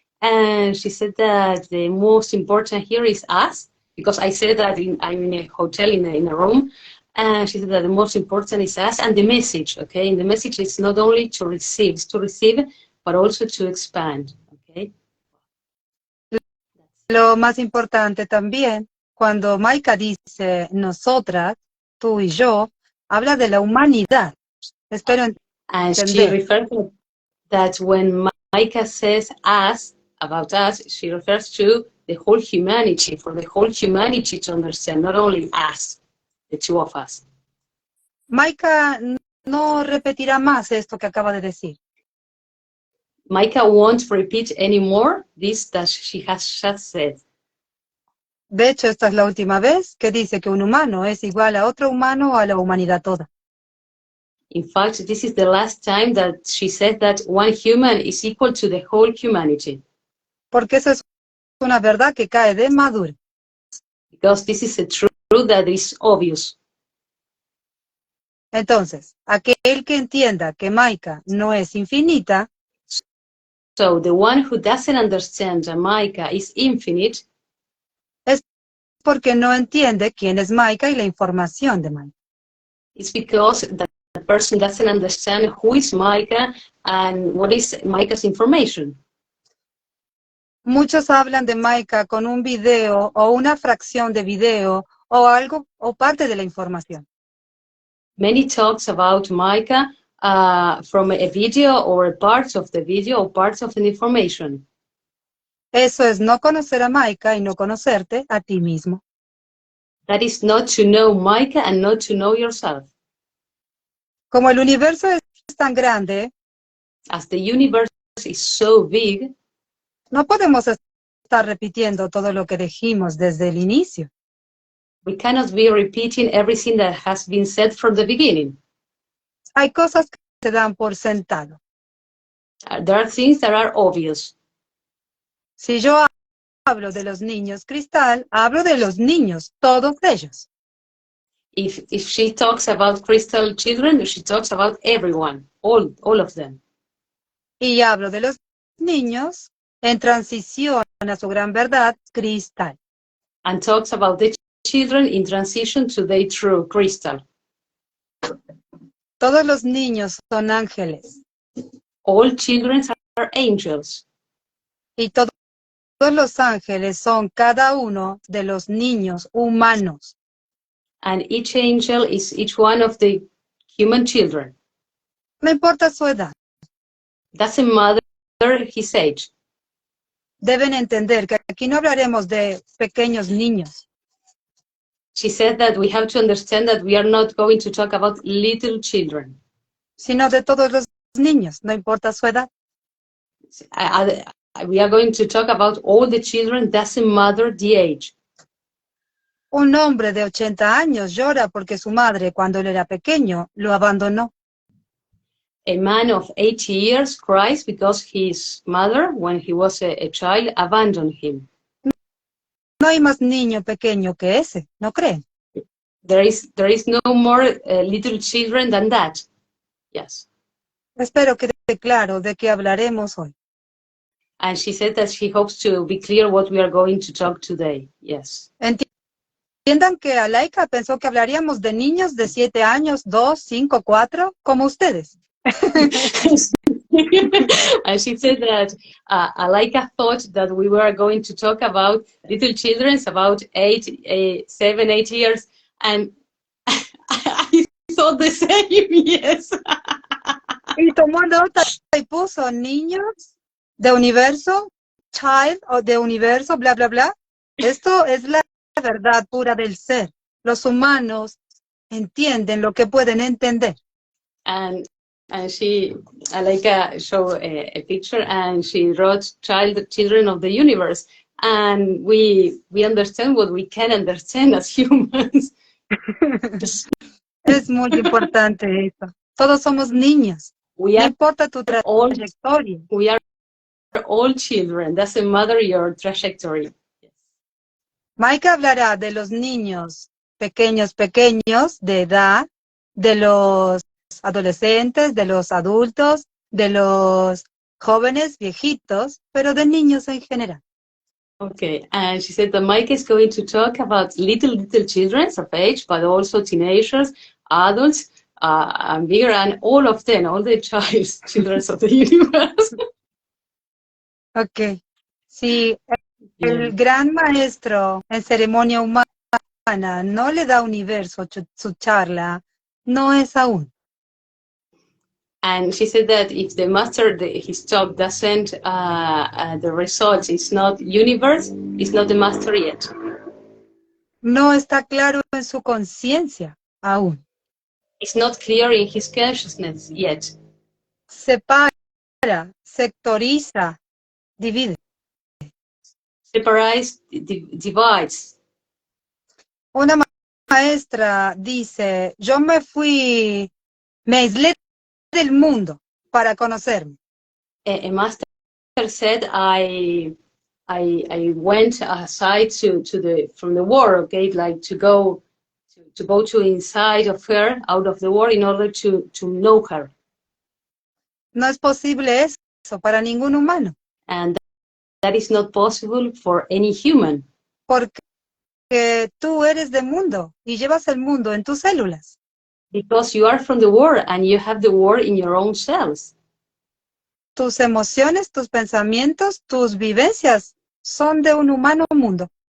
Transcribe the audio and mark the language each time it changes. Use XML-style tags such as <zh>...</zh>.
<en>And she said that the most important here is us, because I said that I'm in a hotel in a room, and she said that the most important is us and the message, okay? And the message is not only it's to receive, but also to expand, okay?</en> <es>Lo más importante también, cuando Maika dice nosotras, tú y yo, habla de la humanidad. Espero</es> <en>And she</en> <es>entender.</es> <en>referred to that when Micah says us, about us, she refers to the whole humanity, for the whole humanity to understand, not only us, the two of us.</en> <es>Maika no repetirá más esto que acaba de decir.</es> <en>Micah won't repeat anymore this that she has just said.</en> <es>De hecho, esta es la última vez que dice que un humano es igual a otro humano o a la humanidad toda.</es> <en>In fact, this is the last time that she said that one human is equal to the whole humanity.</en> <es>Porque eso es una verdad que cae de madura.</es> <en>Because this is a truth that is obvious.</en> <es>Entonces, aquel que entienda que Maika no es infinita,</es> <en>So the one who doesn't understand that Micah is infinite</en> <es>es porque no entiende quién es Maika y la información de Maika.</es> <en>is because the person doesn't understand who is Micah and what is Micah's information.</en> <es>Muchos hablan de Maika con un video o una fracción de video o algo o parte de la información.</es> <en>Many talks about Maika from a video or parts of the video or parts of the information.</en> <es>Eso es no conocer a Maika y no conocerte a ti mismo.</es> <en>That is not to know Maika and not to know yourself.</en> <es>Como el universo es tan grande,</es> <en>As the universe is so big,</en> <es>no podemos estar repitiendo todo lo que dijimos desde el inicio.</es> <en>we cannot be repeating everything that has been said from the beginning.</en> <es>Hay cosas que se dan por sentado.</es> <en>There are things that are obvious.</en> <es>Si yo hablo de los niños cristal, hablo de los niños, todos ellos.</es> <en>If she talks about crystal children, she talks about everyone, all of them.</en> <es>Y hablo de los niños en transición a su gran verdad cristal.</es> <en>And talks about the children in transition to their true crystal.</en> <es>Todos los niños son ángeles.</es> <en>All children are angels.</en> <es>Y todos los ángeles son cada uno de los niños humanos.</es> <en>And each angel is each one of the human children.</en> <es>No importa su edad.</es> <en>Doesn't matter his age.</en> <es>Deben entender que aquí no hablaremos de pequeños niños.</es> <en>She said that we have to understand that we are not going to talk about little children,</en> <es>Sino de todos los niños, no importa su edad.</es> <en>We are going to talk about all the children, doesn't matter the age.</en> <es>Un hombre de 80 años llora porque su madre, cuando él era pequeño, lo abandonó.</es> <en>A man of 80 years cries because his mother, when he was a child, abandoned him.</en> <es>No hay más niño pequeño que ese, ¿no creen?</es> <en>There is no more little children than that. Yes.</en> <es>Espero que quede claro de qué hablaremos hoy.</es> <en>And she said that she hopes to be clear what we are going to talk today. Yes.</en> <es>Entiendan que Alhaikaha pensó que hablaríamos de niños de 7 años, 2, 5, 4, como ustedes.</es> <en>And she said that Alhaikaha thought that we were going to talk about little children about 7, 8 years, and I thought the same, yes.</en> <es>Y tomó nota y puso niños de universo, child o de universo, bla, bla, bla. Esto es la verdad pura del ser. Los humanos entienden lo que pueden entender.</es> <en>And she, Alhaikaha showed a picture, and she wrote children of the universe. And we understand what we can understand as humans.</en> <es>Es muy importante eso. Todos somos niños. No importa tu trayectoria.</es> <en>We are all children. Doesn't matter your trajectory.</en> <es>Maika hablará de los niños pequeños de edad, de los adolescentes, de los adultos, de los jóvenes, viejitos, pero de niños en general.</es> <en>Okay, and she said that Maika is going to talk about little children of age, but also teenagers, adults, and bigger, and all of them, all the children of the universe. Okay.</en> <es>Si el gran maestro en ceremonia humana no le da universo su charla, no es aún.</es> <en>And she said that if the master, his talk doesn't, the results is not universe, it's not the master yet.</en> <es>No está claro en su conciencia aún.</es> <en>It's not clear in his consciousness yet.</en> <es>Separa, sectoriza, divide.</es> <en>Separates, divides.</en> <es>Una maestra dice, yo me aislé del mundo para conocerme.</es> <en>A master said, I went aside from the world, okay, like to go to inside of her, out of the world, in order to know her.</en> <es>No es posible eso para ningún humano.</es> <en>And that is not possible for any human.</en> <es>Porque tú eres del mundo y llevas el mundo en tus células.</es> <en>Because you are from the world and you have the world in your own cells.</en> <es>Tus emociones, tus pensamientos, tus vivencias son de un humano mundo.</es>